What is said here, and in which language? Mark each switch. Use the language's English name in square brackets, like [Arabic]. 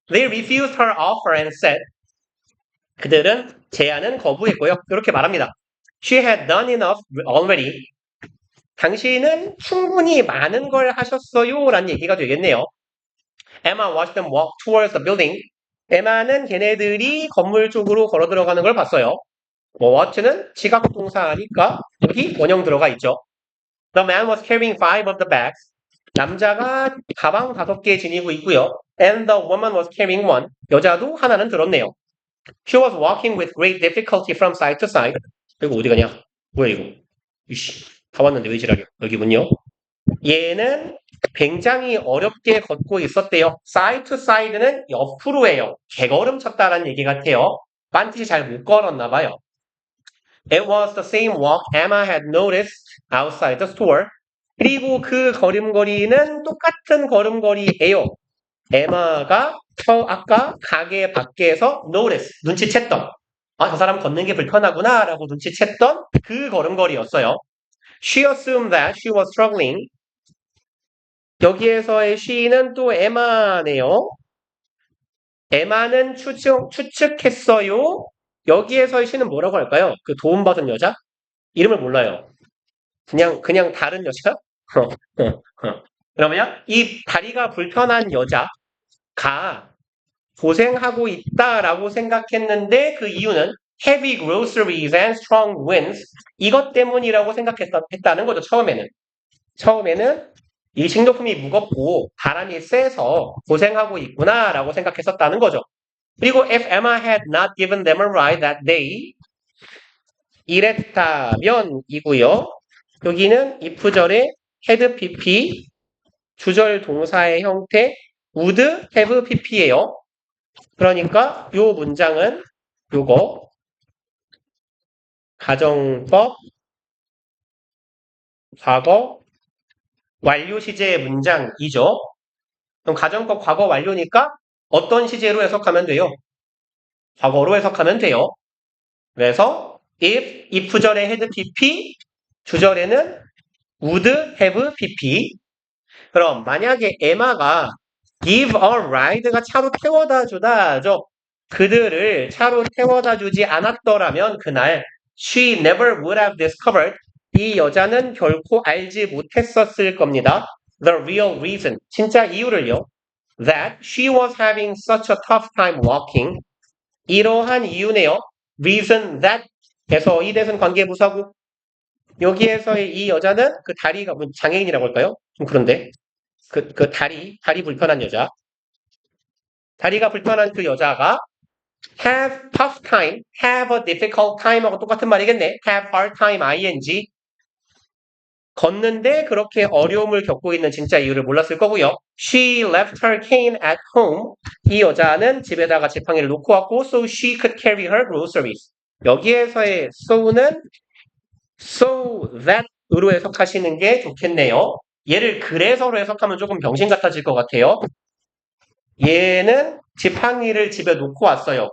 [English] They refused her offer and said [Korean] 그들은 제안은 거부했고요. 이렇게 말합니다. [English] She had done enough already. [Korean] 당신은 충분히 많은 걸 하셨어요. 라는 얘기가 되겠네요. [English] Emma watched them walk towards the building. [Korean] 에마는 걔네들이 건물 쪽으로 걸어 들어가는 걸 봤어요. wat는 지각 동사니까 여기 원형 들어가 있죠. [English] The man was carrying 5 of the bags. [Korean] 남자가 가방 5개 지니고 있고요. [English] And the woman was carrying 1. [Korean] 여자도 하나는 들었네요. [English] She was walking with great difficulty from side to side. [Korean] 이거 어디 가냐? 뭐야 이거? 이씨, 다 왔는데 왜 지랄이야? 여기군요. 얘는 굉장히 어렵게 걷고 있었대요. [English] side to side [Korean] 는 옆으로예요. 개걸음 쳤다라는 얘기 같아요. 반드시 잘 못 걸었나 봐요. [English] It was the same walk Emma had noticed outside the store. [Korean] 그리고 그 걸음걸이는 똑같은 걸음걸이예요. 에마가 아까 가게 밖에서 notice, 눈치챘던 저 사람 걷는 게 불편하구나 라고 눈치챘던 그 걸음걸이였어요. [English] She assumed that she was struggling. [Korean] 여기에서의 she는 또 에마네요. 에마는 추측했어요. 여기에서의 she는 뭐라고 할까요? 그 도움받은 여자? 이름을 몰라요. 그냥 다른 여자? 그러면 이 다리가 불편한 여자가 고생하고 있다라고 생각했는데 그 이유는 [English] heavy groceries and strong winds [Korean] 이것 때문이라고 생각했다는 거죠. 처음에는 이 식료품이 무겁고 바람이 세서 고생하고 있구나라고 생각했었다는 거죠. [English] 그리고 if Emma had not given them a ride that day [Korean] 이랬다면 이고요. 여기는 if절의 had pp 주절 동사의 형태 would have pp예요. 그러니까 요 문장은 요거 가정법 과거 완료 시제의 문장이죠. 그럼 가정법 과거 완료니까 어떤 시제로 해석하면 돼요? 과거로 해석하면 돼요. 그래서 if절의 had pp 주절에는 would have pp 그럼 만약에 에마가 give a ride가 차로 태워다 주다죠. 그들을 차로 태워다 주지 않았더라면 그날 [English] she never would have discovered [Korean] 이 여자는 결코 알지 못했었을 겁니다. [English] The real reason [Korean] 진짜 이유를요. [English] That she was having such a tough time walking [Korean] 이러한 이유네요. Reason that 에서 이 대선 관계부사고 여기에서의 이 여자는 그 다리가 뭐 장애인이라고 할까요? 좀 그런데 그 다리 불편한 여자 다리가 불편한 그 여자가 [English] have tough time, have a difficult time [Korean] 하고 똑같은 말이겠네. [English] have hard time, ing. [Korean] 걷는데 그렇게 어려움을 겪고 있는 진짜 이유를 몰랐을 거고요. [English] She left her cane at home. [Korean] 이 여자는 집에다가 지팡이를 놓고 왔고 [English] so she could carry her groceries. [Korean] 여기에서의 so는 so that으로 해석하시는 게 좋겠네요. 얘를 그래서로 해석하면 조금 병신 같아질 것 같아요. 얘는 지팡이를 집에 놓고 왔어요.